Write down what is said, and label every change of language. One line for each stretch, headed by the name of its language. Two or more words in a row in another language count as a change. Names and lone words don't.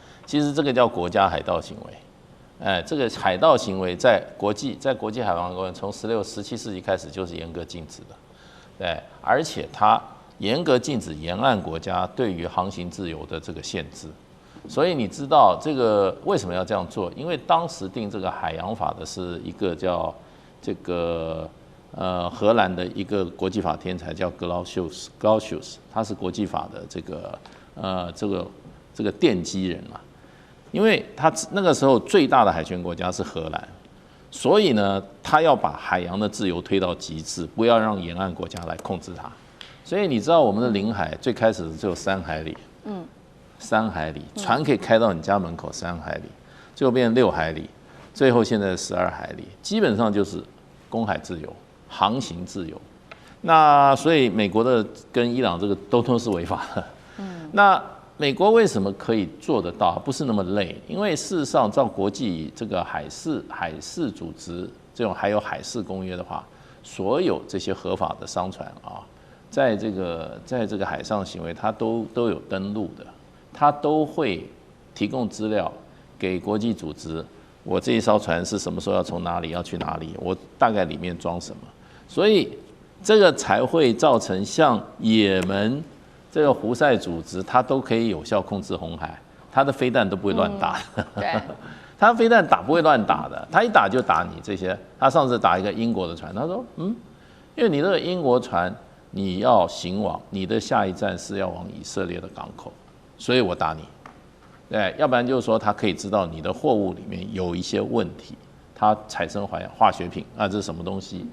Chinese: 其實這個叫國家海盜行為，這個海盜行為在國際海洋公約從17世紀開始就是嚴格禁止的，對，而且它嚴格禁止沿岸國家對於航行自由的這個限制。所以你知道這個為什麼要這樣做？因為當時定這個海洋法的是一個叫這個荷蘭的一個國際法天才叫 Clausius，他是國際法的這個奠基人嘛。因為他那個時候最大的海權國家是荷蘭，所以呢，他要把海洋的自由推到極致，不要讓沿岸国家來控制它。所以你知道我們的領海最開始只有3海里，3海里，船可以開到你家門口3海里，最後變成6海里，最後現在12海里，基本上就是公海自由、航行自由。那所以美國的跟伊朗這個都是違法的。那美國為什麼可以做得到？不是那麼累，因為事實上照國際這個海事組織這種還有海事公約的話，所有這些合法的商船啊，在這個海上行為，它都有登錄的，它都會提供資料給國際組織。我這一艘船是什麼時候要從哪裡要去哪裡？我大概裡面裝什麼？所以這個才會造成像也門這個胡塞組織，它都可以有效控制紅海，它的飛彈都不會亂打。對，它飛彈不會亂打的，它一打就打你這些。他上次打一個英國的船，他說，因為你這個英國船你要行往，你的下一站是要往以色列的港口，所以我打你。對，要不然就是說他可以知道你的貨物裡面有一些問題，它產生化學品啊，這是什麼東西？